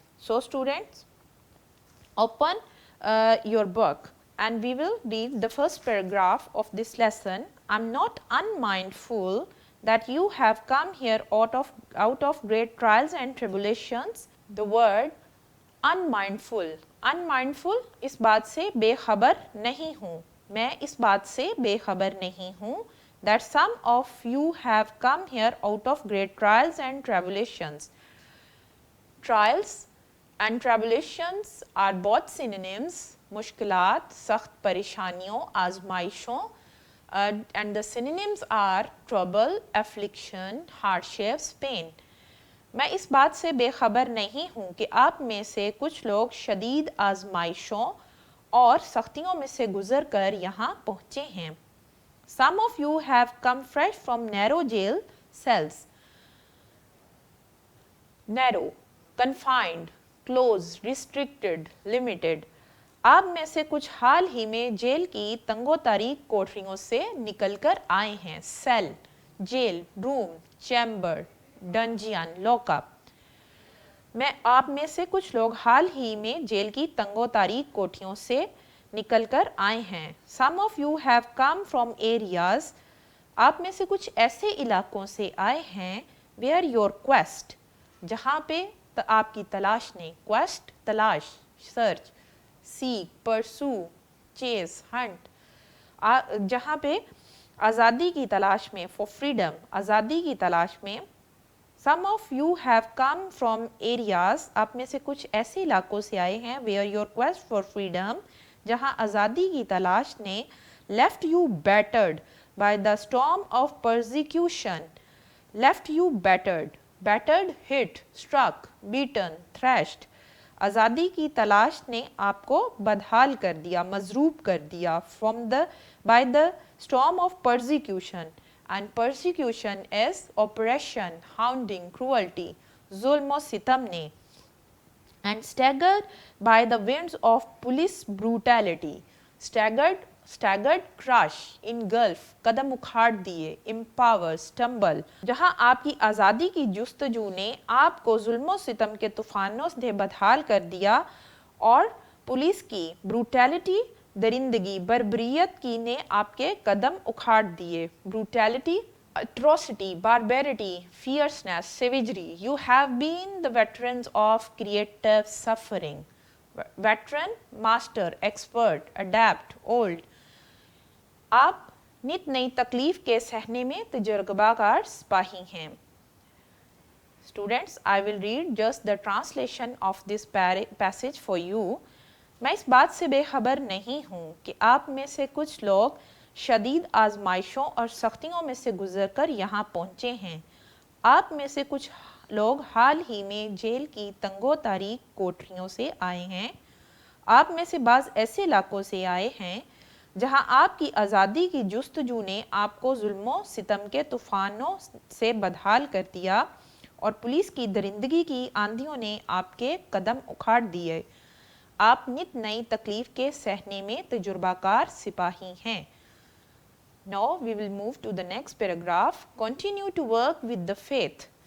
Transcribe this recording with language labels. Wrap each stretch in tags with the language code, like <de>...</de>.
<en>So students, open your book and we will read the first paragraph of this lesson. I'm not unmindful that you have come here out of great trials and tribulations. The word unmindful.</en> <hi>Unmindful इस बात से बेखबर नहीं हूँ. मैं इस बात से बेखबर नहीं हूँ.</hi> <en>That some of you have come here out of great trials and tribulations. Trials and tribulations are both synonyms.</en> <hi>मुश्किलात, सख्त परेशानियों, आजमाइशों,</hi> <en>and the synonyms are trouble, affliction, hardships, pain.</en> <hi>मैं इस बात से बेखबर नहीं हूँ कि आप में से कुछ लोग शदीद आजमाइशों और सख्तियों में से गुजर कर यहाँ पहुँचे हैं.</hi> <en>Some of you have come fresh from narrow jail cells. Narrow, confined, close, restricted, limited.</en> <hi>आप में से कुछ हाल ही में जेल की तंगोतारीख कोठरियों से निकलकर आए हैं.</hi> <en>Cell, jail, room, chamber, dungeon, lockup.</en> <hi>मैं आप में से कुछ लोग हाल ही में जेल की तंगोतारीख कोठरियों से निकलकर आए हैं.</hi> <en>Some of you have come from areas.</en> <hi>आप में से कुछ ऐसे इलाकों से आए हैं</hi> <en>where your quest,</en> <hi>जहाँ पे आपकी तलाश ने, quest तलाश,</hi> <en>search, seek, pursue, chase, hunt,</en> <hi>जहाँ पे आज़ादी की तलाश में,</hi> <en>for freedom,</en> <hi>आज़ादी की तलाश में.</hi> <en>Some of you have come from areas.</en> <hi>आप में से कुछ ऐसे इलाकों से आए हैं</hi> <en>where your quest for freedom,</en> <hi>जहाँ आज़ादी की तलाश ने</hi> <en>left you battered by the storm of persecution. Left you battered. Battered, hit, struck, beaten, thrashed.</en> <hi>आज़ादी की तलाश ने आपको बदहाल कर दिया, मजरूब कर दिया</hi> <en>by the storm of persecution. And persecution is oppression, hounding, cruelty, zulm</en> <hi>और सितम ने.</hi> <en>And staggered by the winds of police brutality. Staggered, crush, engulf,</en> <hi>कदम उखाड़ दिए,</hi> <en>empower, stumble.</en> <hi>जहाँ आपकी आज़ादी की जुस्तजू ने आपको जुल्म और सितम के तूफानों से बदहाल कर दिया और पुलिस की</hi> <en>brutality,</en> <hi>दरिंदगी, बर्बरियत की ने आपके कदम उखाड़ दिए.</hi> <en>Brutality, atrocity, barbarity, fierceness, savagery. You have been the veterans of creative suffering. Veteran, master, expert, adept, old.</en> <hi>आप नित नई तकलीफ के सहने में तजुर्बाकार सिपाही हैं.</hi> <en>Students, I will read just the translation of this passage for you.</en> <hi>मैं इस बात से बेखबर नहीं हूँ कि आप में से कुछ लोग शदीद आजमाइशों और सख्तियों में से गुजरकर यहाँ पहुँचे हैं. आप में से कुछ लोग हाल ही में जेल की तंगो तारीख कोठरियों से आए हैं. आप में से बाज़ ऐसे इलाकों से आए हैं जहाँ आपकी आज़ादी की जुस्तजू ने आपको जुल्मों सितम के तूफ़ानों से बदहाल कर दिया और पुलिस की दरिंदगी की आंधियों ने आपके कदम उखाड़ दिए. आप नित नई तकलीफ के सहने में तजुर्बाकार सिपाही हैं.</hi> <en>Now we will move to the next paragraph. Continue to work with the faith.</en>